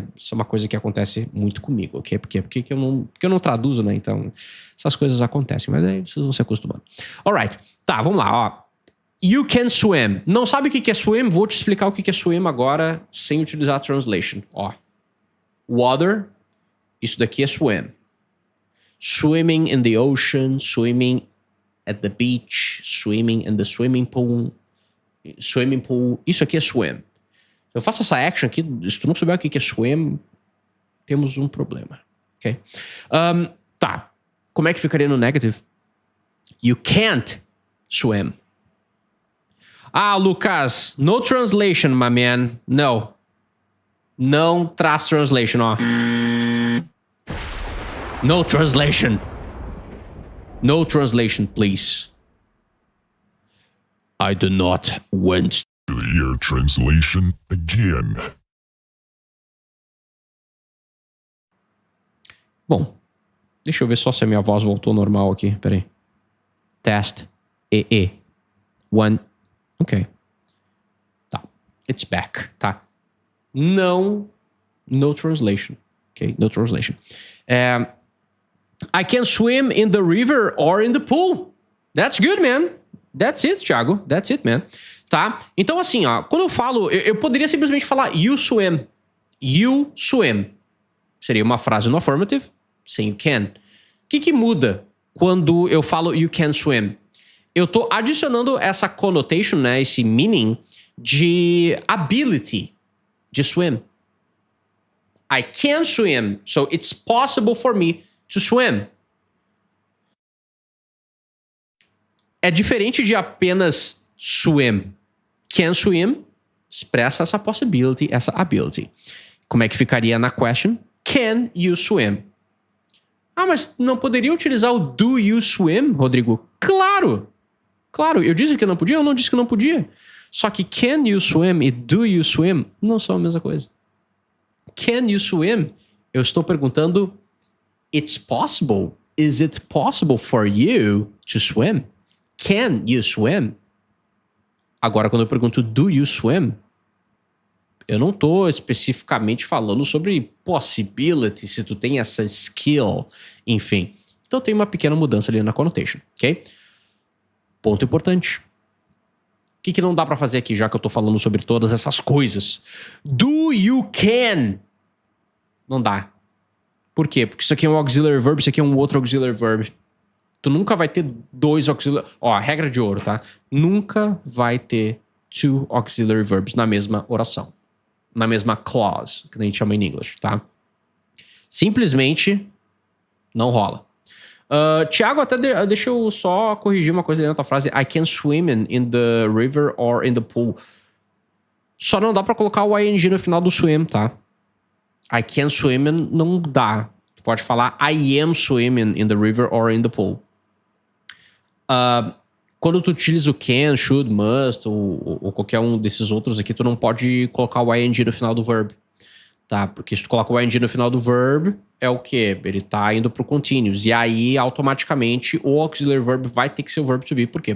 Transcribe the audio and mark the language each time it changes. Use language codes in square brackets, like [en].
[pt] Isso é uma coisa que acontece muito comigo, ok? Porque eu não traduzo, né? Então, essas coisas acontecem, mas aí vocês vão se acostumando. Alright, tá, vamos lá, ó. [en] You can swim. [pt] Não sabe o que é swim? Vou te explicar o que é swim agora sem utilizar a translation. Ó, water, isso daqui é swim. [en] Swimming in the ocean, swimming at the beach, swimming in the swimming pool, [pt] isso aqui é swim. Eu faço essa action aqui, se tu não souber o que é swim, temos um problema, ok? Tá, como é que ficaria no negative? [en] You can't swim. Ah, Lucas, no translation, my man. No. [pt] Não traz translation, ó. [en] No translation. No translation, please. I do not want to hear translation again. [pt] Bom, deixa eu ver só se a minha voz voltou normal aqui. [en] Peraí. Test. One. Ok. Tá. It's back. Tá. No translation. Ok, no translation. I can swim in the river or in the pool. That's good, man. That's it, Thiago. That's it, man. Tá? [pt] Então, assim, ó, quando eu falo, eu poderia simplesmente falar [en] you swim. You swim. [pt] Seria uma frase no affirmative, sem you can. O que muda quando eu falo you can swim? Eu tô adicionando essa connotation, né, esse meaning de ability de swim. [en] I can swim, so it's possible for me to swim. [pt] É diferente de apenas swim. Can swim expressa essa possibility, essa ability. Como é que ficaria na question? [en] Can you swim? [pt] Ah, mas não poderia utilizar o [en] do you swim, [pt] Rodrigo? Claro! Claro, eu disse que não podia, eu não disse que não podia. Só que [en] can you swim e do you swim [pt] não são a mesma coisa. [en] Can you swim? [pt] Eu estou perguntando, [en] it's possible. Is it possible for you to swim? Can you swim? [pt] Agora, quando eu pergunto [en] do you swim, [pt] eu não estou especificamente falando sobre possibility, se tu tem essa skill, enfim. Então tem uma pequena mudança ali na connotation, ok? Ponto importante. que não dá pra fazer aqui, já que eu tô falando sobre todas essas coisas? [en] Do you can? [pt] Não dá. Por quê? Porque isso aqui é um auxiliary verb, isso aqui é um outro auxiliary verb. Tu nunca vai ter dois auxiliary... Ó, a regra de ouro, tá? Nunca vai ter two auxiliary verbs na mesma oração. Na mesma clause, que a gente chama em inglês, tá? Simplesmente não rola. Tiago, até deixa eu só corrigir uma coisa dentro da tua frase. [en] I can swim in the river or in the pool. [pt] Só não dá pra colocar o ing no final do swim, tá? [en] I can swim [pt] não dá. Tu pode falar [en] I am swimming in the river or in the pool. [pt] Quando tu utiliza o can, should, must ou qualquer um desses outros aqui, tu não pode colocar o ing no final do verb. Tá? Porque se tu coloca o ing no final do verb, é o quê? Ele tá indo pro continuous. E aí, automaticamente, o auxiliary verb vai ter que ser o verb to be. Por quê?